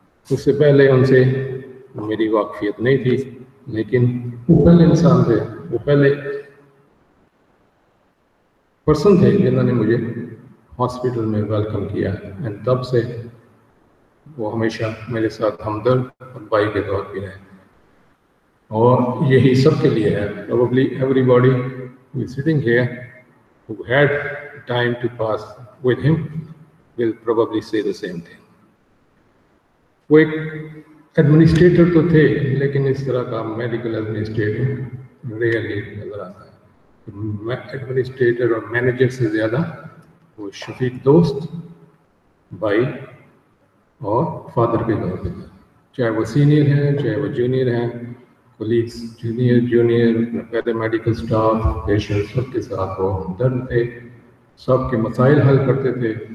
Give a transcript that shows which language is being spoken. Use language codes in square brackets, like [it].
[ur] اس سے پہلے ان سے میری واقفیت نہیں تھی، لیکن وہ پہلے انسان تھے، وہ پہلے پرسن تھے جنہوں نے مجھے ہاسپٹل میں ویلکم کیا، اینڈ تب سے وہ ہمیشہ میرے ساتھ ہمدرد اور بھائی کے طور پہ رہے. اور یہی سب کے لیے ہے. [en] Probably everybody who is sitting here who had time to pass with him will probably say the same thing. [ur] وہ ایک ایڈمنسٹریٹر تو تھے، لیکن اس طرح کا میڈیکل ایڈمنسٹریٹر ریئرلی نظر آتا ہے. ایڈمنسٹریٹر اور مینیجر سے زیادہ وہ شفیق دوست، بھائی اور فادر کے طور پہ، چاہے وہ سینئر ہیں چاہے وہ جونیئر ہیں، کولیگس جونیئر پہلے میڈیکل اسٹاف، پیشنٹ، سب کے ساتھ وہ ہمدرد تھے، سب کے مسائل حل کرتے تھے.